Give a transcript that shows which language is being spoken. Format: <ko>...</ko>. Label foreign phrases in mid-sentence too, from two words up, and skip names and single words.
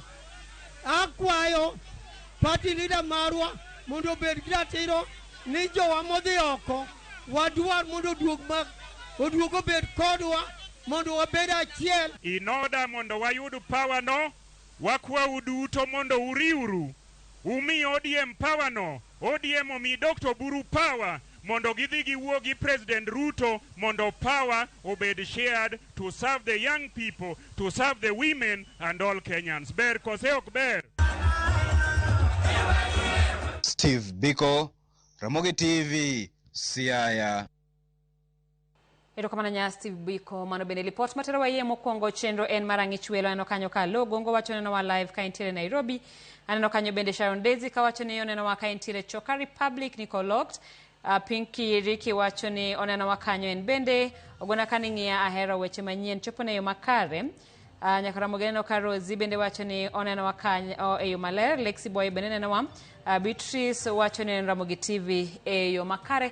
<luo>Akwayo</luo> <en>party leader</en> <luo>marwa mondo obed gi ratiro ni jowa modhi oko wadwar mondo duog oduogo bed kodwa mondo wabed achiel.</luo> <en>In order</en> <luo>mondo wayud power no, wakwa uduto mondo uriuru. Umi ODM power no, ODM omi Dr.</luo> <en>Buru power,</en> <luo>mondo gidhi giwuo gi</luo> <en>President Ruto, mondo power obed shared to serve the young people, to serve the women and all Kenyans.</en> <luo>Ber kose ok ber? Steve Biko, Ramogi TV, Siaya. Erokamano nya Steve Biko, mano bende report matero waye mokwongo chenro en marangi chwelo ano kanyo ka Gongo wacho neno wa live ka intiere Nairobi, aneno kanyo bende Sharon Daisy ka wacho ni oneno wa ka intiere Choka Republic niko locked. Pinky Ricky wacho ni oneno wa kanyo en bende ogona kaning'ia ahero weche manyien chopo ne yo makare. Nyakara Mogeno ka Rosie bende wacho ni oneno wa kanyo e yo maler. Lexi Boy bende neno wa Beatrice wacho ni Ramogi TV e yo makare.</luo>